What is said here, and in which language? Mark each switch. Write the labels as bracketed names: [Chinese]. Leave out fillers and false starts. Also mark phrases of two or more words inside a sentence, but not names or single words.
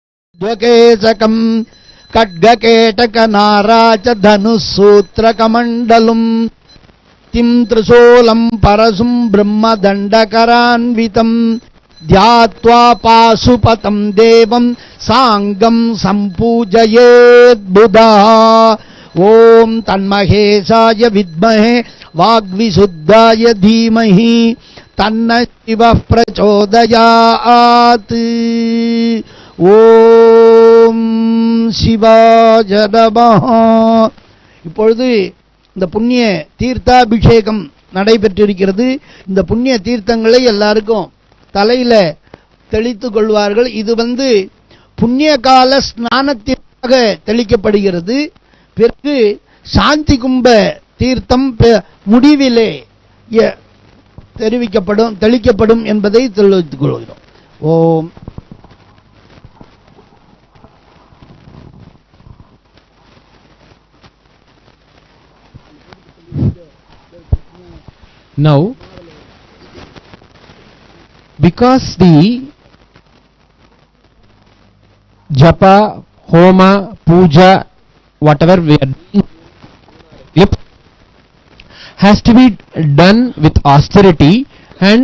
[Sanskrit] ధ్వకేశకం ఖడ్గకేటక నారాచ ధనుసూత్రకమండలం తిం త్రిశూలం పరశుం బ్రహ్మదండకరాన్వితం ధ్యాత్వా పాశుపతం దేవం సాంగం సంపూజయేద్బుధః. ఓం తన్మహేశాయ విద్మహే వాగ్విశుద్ధాయ ధీమహి తన్న శివః ప్రచోదయాత్. ஓம் சிவாய நமஹ. [Tamil] இப்பொழுது இந்த புண்ணிய தீர்த்தாபிஷேகம் நடைபெற்றிருக்கிறது. இந்த புண்ணிய தீர்த்தங்களை எல்லாருக்கும் தலையில தெளித்து கொள்வார்கள். இது புண்ணிய கால ஸ்நானத்திற்காக தெளிக்கப்படுகிறது. பிறகு சாந்தி கும்ப தீர்த்தம் முடிவிலே தெளிக்கப்படும் என்பதை தெரிவித்துக் கொள்கிறோம். ஓம். [English] Now, because the japa, homa, puja, whatever we are doing has to be done with austerity, and